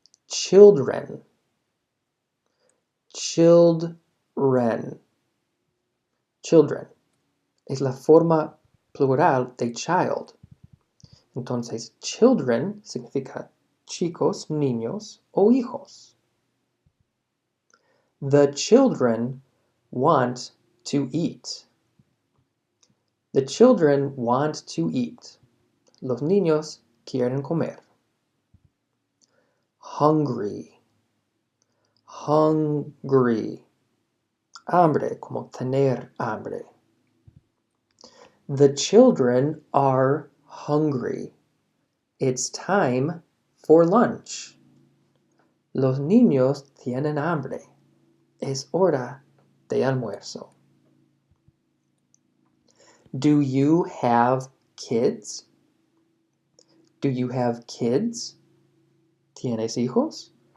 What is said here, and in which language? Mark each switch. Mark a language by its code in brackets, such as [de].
[en] children. Children. Children. [es] Es la forma plural de child. Entonces, children significa chicos, niños o hijos. [en] The children want to eat. The children want to eat. [es] Los niños quieren comer. [en] Hungry. Hungry. [es] Hambre, como tener hambre. [en] The children are hungry. It's time for lunch. [es] Los niños tienen hambre. Es hora de almuerzo. [en] Do you have kids? Do you have kids? [es] ¿Tienes hijos?